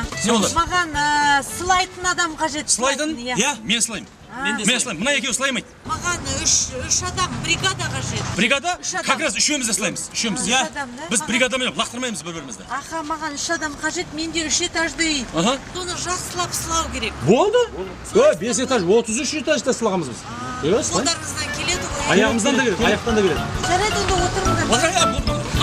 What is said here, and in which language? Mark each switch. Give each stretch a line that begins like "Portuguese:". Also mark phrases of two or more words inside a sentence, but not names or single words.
Kazakh: Маған сылайтын адам қажет. Сылайтын? Иә, мен сылаймын. Мен сылаймын. Мына екеуі сылаймайды. Маған үш адам бригада қажет. Бригада?
Russian: Как раз
Kazakh: үшеуміз де сылаймыз. Үшеуміз, иә. Біз бригадамен лақтырмаймыз бір-бірімізді. Аха, маған үш адам қажет. Менде үш этажды үй. Соны жақсылап сылау керек. Болды. 5 этаж, 33 этажда сылағанбыз біз. Қолдарыңыздан келеді ғой. Аяғымыздан да келеді, аяқтан да келеді. Жарайды, онда отырыңдар.